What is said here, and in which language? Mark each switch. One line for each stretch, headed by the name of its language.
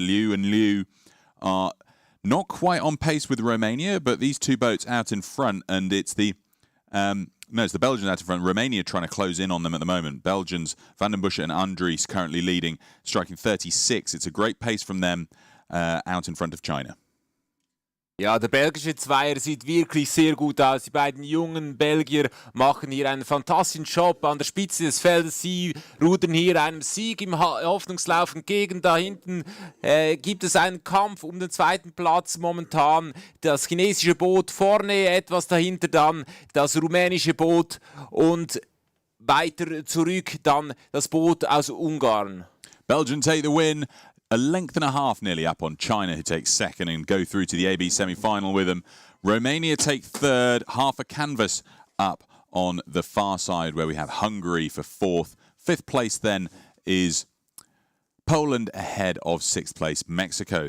English: Liu and Liu are not quite on pace with Romania, but these two boats out in front, and it's the it's the Belgians out in front. Romania trying to close in on them at the moment. Belgians, Van den Busche and Andries currently leading, striking 36. It's a great pace from them out in front of China.
German: Ja, der belgische Zweier sieht wirklich sehr gut aus. Die beiden jungen Belgier machen hier einen fantastischen Job an der Spitze des Feldes. Sie rudern hier einem Sieg im Hoffnungslauf entgegen. Da hinten gibt es einen Kampf um den zweiten Platz momentan. Das chinesische Boot vorne, etwas dahinter dann das rumänische Boot und weiter zurück dann das Boot aus Ungarn.
English: Belgium take the win. A length and a half nearly up on China, who takes second and go through to the AB semi-final with them. Romania take third, half a canvas up on the far side, where we have Hungary for fourth. Fifth place then is Poland, ahead of sixth place Mexico.